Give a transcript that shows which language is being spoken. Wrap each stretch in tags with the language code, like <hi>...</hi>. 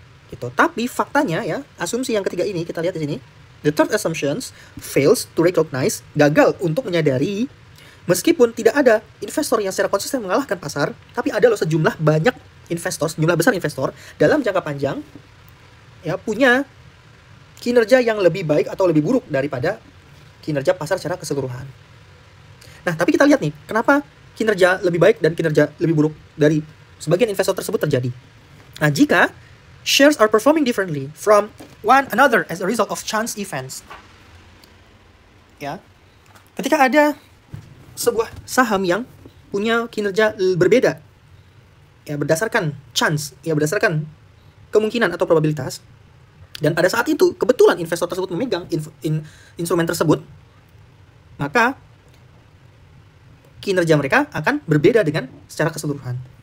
<id>Gitu. Tapi faktanya ya, asumsi yang ketiga ini kita lihat di sini,</id> <en>the third assumptions fails to recognize,</en> <id>gagal untuk menyadari meskipun tidak ada investor yang secara konsisten mengalahkan pasar, tapi ada loh sejumlah besar investor dalam jangka panjang ya punya kinerja yang lebih baik atau lebih buruk daripada kinerja pasar secara keseluruhan. Nah, tapi kita lihat nih, kenapa kinerja lebih baik dan kinerja lebih buruk dari sebagian investor tersebut terjadi. Nah, jika</id> <en>shares are performing differently from one another as a result of chance events.</en> <id>Ya. Ketika ada sebuah saham yang punya kinerja berbeda ya berdasarkan chance, ya berdasarkan kemungkinan atau probabilitas, dan pada saat itu kebetulan investor tersebut memegang instrumen tersebut, maka kinerja mereka akan berbeda dengan secara keseluruhan.</id>